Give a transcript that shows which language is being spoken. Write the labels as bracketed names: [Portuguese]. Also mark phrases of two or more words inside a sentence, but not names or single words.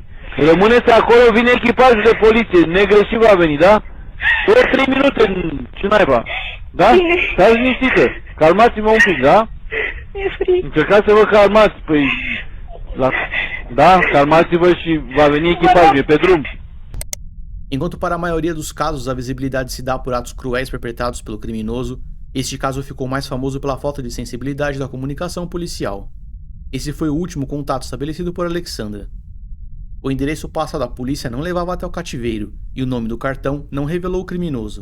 [Romanian] Rămâneți acolo, vine echipajul de poliție, negreșit va veni, da? 2-3 minute, ce naiba, da? Bine. Stați liniștită, calmați-vă un pic, da? Mi-e frică. Încercați să vă calmați, păi... Da, calmați-vă și va veni echipajul, e pe drum. [Portuguese] Enquanto para a maioria dos casos a visibilidade se dá por atos cruéis perpetrados pelo criminoso, este caso ficou mais famoso pela falta de sensibilidade da comunicação policial. Esse foi o último contato estabelecido por Alexandra. O endereço passado à polícia não levava até o cativeiro, e o nome do cartão não revelou o criminoso.